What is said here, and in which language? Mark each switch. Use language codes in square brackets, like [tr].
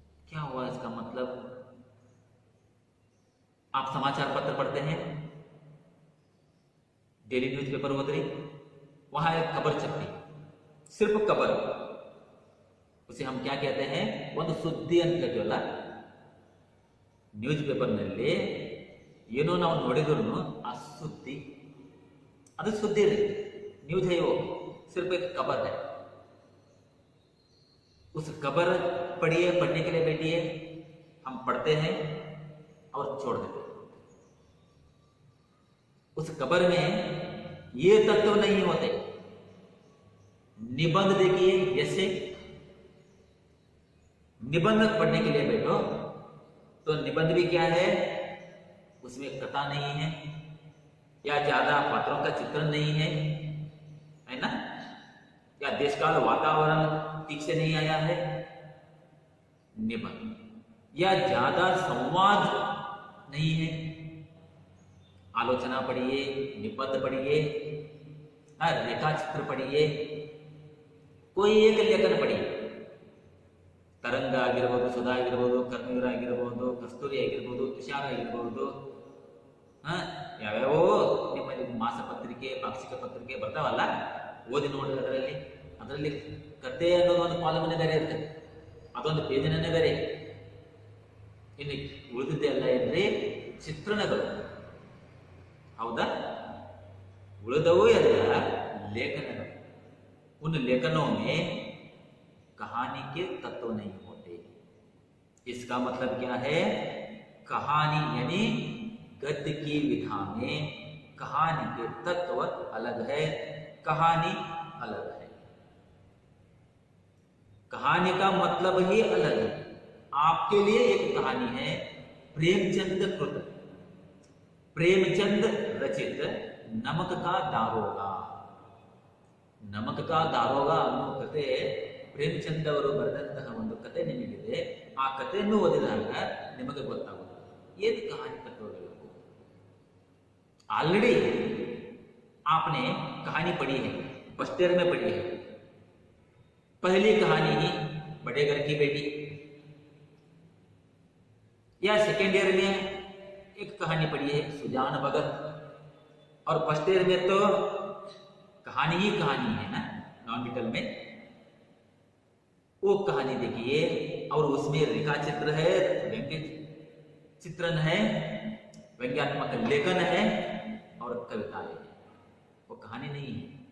[hi] क्या हुआ इसका मतलब? आप समाचार पत्र पढ़ते हैं, डेली न्यूज़पेपर वगैरह, वहां एक खबर छपती, सिर्फ खबर, उसे हम क्या कहते हैं? [kn] ಒಂದು ಸುದ್ದಿ ಅಂತ ಹೇಳ್ತೀವಲ್ಲ, ನ್ಯೂಸ್ ಪೇಪರ್ನಲ್ಲಿ ಏನೋ ನಾವು ನೋಡಿದ್ರು ಆ ಸುದ್ದಿ, ಅದು [hi] सुद्दी है, न्यूज है वो, सिर्फ एक खबर है। उस खबर पढ़िए, पढ़ने के लिए बैठिए, हम पढ़ते हैं और छोड़ देते हैं। उस खबर में ये तत्व नहीं होते। निबंध देखिए, जैसे निबंध पढ़ने के लिए बैठो तो निबंध भी क्या है? उसमें कथा नहीं है या ज्यादा पात्रों का चित्रण नहीं है ना, या देश काल वातावरण ठीक से नहीं आया है निबंध, या ज्यादा संवाद नहीं है। आलोचना पढ़िए, निबंध पढ़िए, रेखा चित्र पढ़िए, कोई एक लेखन पढ़िए, तरंग [kn] ಆಗಿರಬಹುದು, ಸುಧಾ ಆಗಿರಬಹುದು, ಕರ್ಮವೀರ ಆಗಿರಬಹುದು, ಕಸ್ತೂರಿ ಆಗಿರಬಹುದು, ತುಷಾರ ಆಗಿರಬಹುದು, ಯಾವ್ಯಾವೋ ನಿಮ್ಮಲ್ಲಿ ಮಾಸ ಪತ್ರಿಕೆ, ಪಾಕ್ಷಿಕ ಪತ್ರಿಕೆ ಬರ್ತಾವಲ್ಲ, ಓದಿ ನೋಡಿ, ಅದರಲ್ಲಿ ಕತೆ ಅನ್ನೋದು ಒಂದು ಕಾಲಮನ್ನೇ ಬೇರೆ ಇರುತ್ತೆ, ಅದೊಂದು ಪೇಜಿನೇ ಬೇರೆ. ಇನ್ನು ಉಳಿದಿದ್ದೆಲ್ಲ ಏನ್ರಿ? ಚಿತ್ರಣಗಳು. ಹೌದಾ? ಉಳಿದವು ಎಲ್ಲ लेखन। [hi] उन लेखनों में कहानी के तत्व नहीं होते। इसका मतलब क्या है? कहानी यानी गद्य की विधा में कहानी के तत्व अलग है, कहानी अलग है, कहानी का मतलब ही अलग है। आपके लिए एक कहानी है प्रेमचंद कृत, प्रेमचंद रचित नमक का दारोगा। [kn] ನಮಕ ಕಾ ದಾರೋಗ ಅನ್ನೋ ಕತೆ ಪ್ರೇಮಚಂದ್ ಅವರು ಬರೆದಂತಹ ಒಂದು ಕತೆ ನಿಮಗಿದೆ. ಆ ಕಥೆಯನ್ನು ಓದಿದಾಗ ನಿಮಗೆ ಗೊತ್ತಾಗುತ್ತೆ ಏನು कहानी तत्वಗಳು। [hi] ऑलरेडी आपने कहानी पढ़ी है, फर्स्ट ईयर में पढ़ी है। पहली कहानी ही बड़े घर की बेटी, या सेकेंड ईयर में एक कहानी पढ़ी है सुजान भगत, और फर्स्ट ईयर में तो कहानी ही कहानी है ना, नॉन डिटेल में वो कहानी देखिए, और उसमें रेखा चित्र है, व्यंग्य चित्रण है, व्यंग्यात्मक लेखन है, और कविताएं है। वो कहानी नहीं है।